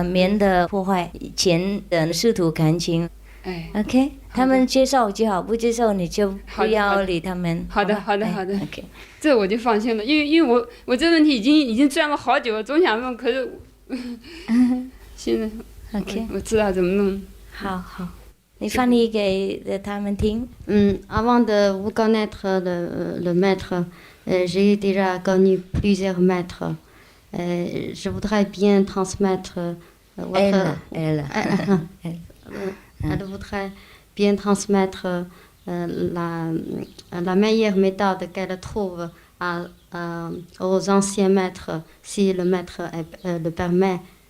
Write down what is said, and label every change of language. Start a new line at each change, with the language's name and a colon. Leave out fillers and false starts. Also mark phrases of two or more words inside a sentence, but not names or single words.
Chinese: 免得破坏前的师徒感情。OK， 他们接受就好，不接受你就不要理他们。好的。 OK，这我就放心了，因为我这问题已经钻了好久了，总想问，可是现在 OK，我知道怎么弄。好，你翻译给他们听。
French: Avant de vous connaître le maître, j'ai déjà connu plusieurs maîtres. Je voudrais bien transmettre Elle voudrait bien transmettre la meilleure méthode qu'elle trouve aux anciens maîtres, si le maître le permet.